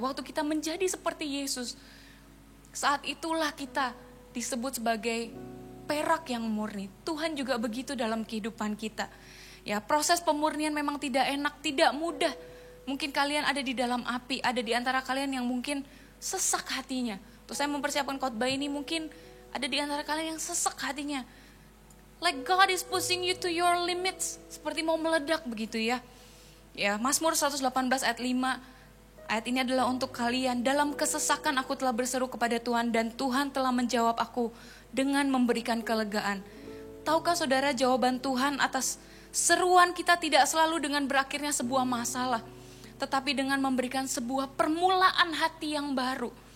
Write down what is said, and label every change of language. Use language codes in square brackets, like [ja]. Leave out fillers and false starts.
[id] Waktu kita menjadi seperti Yesus. Saat itulah kita disebut sebagai perak yang murni. Tuhan juga begitu dalam kehidupan kita. Ya, proses pemurnian memang tidak enak, tidak mudah. Mungkin kalian ada di dalam api, ada di antara kalian yang mungkin sesak hatinya. Terus saya mempersiapkan khotbah ini, mungkin ada di antara kalian yang sesak hatinya. [en] Like God is pushing you to your limits. [id] Seperti mau meledak begitu ya. Ya, Mazmur 118 ayat 5. Ayat ini adalah untuk kalian. Dalam kesesakan aku telah berseru kepada Tuhan dan Tuhan telah menjawab aku dengan memberikan kelegaan. Tahukah saudara, jawaban Tuhan atas seruan kita tidak selalu dengan berakhirnya sebuah masalah, tetapi dengan memberikan sebuah permulaan hati yang baru.